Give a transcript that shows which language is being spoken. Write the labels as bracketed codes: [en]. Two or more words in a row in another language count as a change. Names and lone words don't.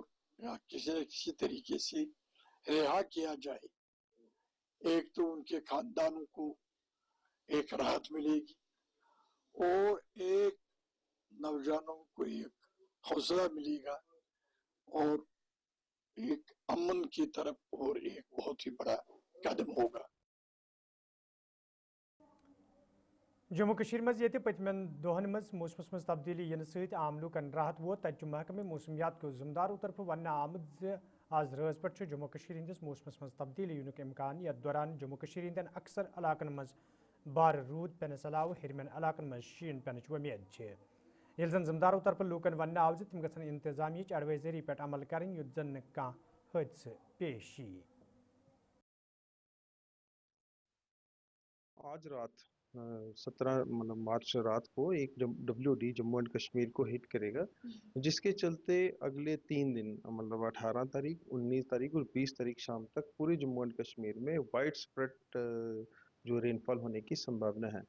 [hi] या किसी तरीके से रिहा किया जाए, एक तो उनके खानदानों को एक राहत मिलेगी और एक नौजवानों को एक हौसला मिलेगा और एक अमन की तरफ और एक बहुत ही बड़ा कदम होगा। [ks] जम्मू कश्मीर मज ये पतमन दोहन मज मौसमस मज तब्दीली इन सहित आम लूकन राहत वो तक महकमे मौसमियात को जिम्मेदारों तरफ वन आमद आज रज पे जम्मू कश्मीर हंदिस मौसमस मज तब्दीली युनुक इम्कान यथ दौरान जम्मू कश्मीर हंदन अक्सर इलाकन मज बार रूद पेनस अलाव हिरमन इलाकन मज शीन पेनच उम्मीद ये जन जिम्मेदारों तरफ लूकन वन आव तम गन इंतजामिया एडवाइजरी पे अमल करें युत जन कह हादसे पेश यी। [hi] आज रात 17 मतलब मार्च रात को एक WD जम्मू एंड कश्मीर को हिट करेगा, जिसके चलते अगले 3 दिन मतलब 18 तारीख, 19 तारीख और 20 तारीख शाम तक पूरे जम्मू एंड कश्मीर में [en] wide spread [hi] जो रेनफॉल होने की संभावना है।